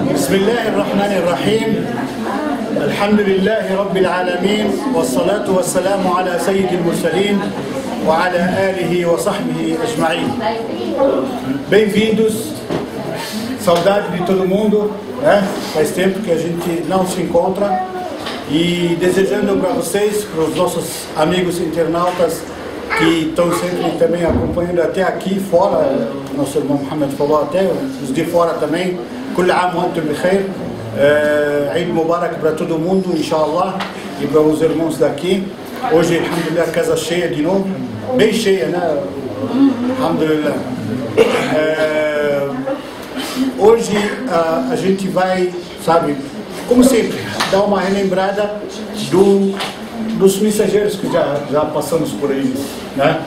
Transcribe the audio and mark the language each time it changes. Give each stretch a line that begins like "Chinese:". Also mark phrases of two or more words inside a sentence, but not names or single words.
Arabic: بسم الله الرحمن الرحيم الحمد لله رب العالمين والصلاة والسلام على سيد المرسلين وعلى آله وصحبه أجمعين.
Portuguese: Bem-vindos, saudade de todo mundo, né? Faz tempo que a gente não se encontra e desejando para vocês, para os nossos amigos internautas que estão sempre também acompanhando até aqui fora, nosso irmão Mohamed falou até, os de fora também,
Arabic: كل عام وانتم بخير, عيد مبارك
Portuguese: para todo mundo, inshallah, e para os irmãos daqui. Hoje, alhamdulillah, casa cheia de novo, bem cheia, né? Alhamdulillah. Hoje a gente vai, sabe, como sempre, dar uma relembrada dos mensageiros que já passamos por eles, né?